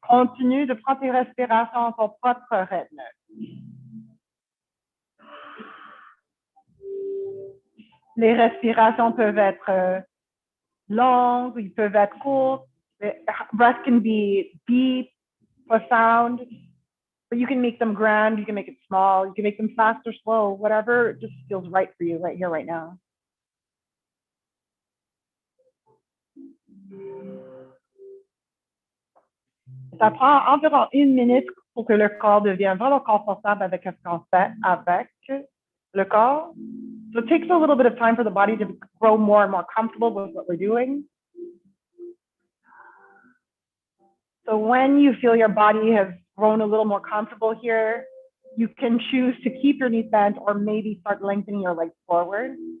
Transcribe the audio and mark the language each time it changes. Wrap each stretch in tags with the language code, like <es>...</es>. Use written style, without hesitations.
<fr>Continue de prendre tes respirations à ton propre rythme. Les respirations peuvent être longues, ils peuvent être courtes.</fr> <en>Breath can be deep, profound, but you can make them grand, you can make it small, you can make them fast or slow, whatever just feels right for you right here, right now.</en> <fr>Ça prend environ 1 minute pour que le corps devienne vraiment confortable avec ce qu'on fait avec le corps.</fr> <en>So it takes a little bit of time for the body to grow more and more comfortable with what we're doing. So when you feel your body has grown a little more comfortable here, you can choose to keep your knees bent or maybe start lengthening your legs forward.</en>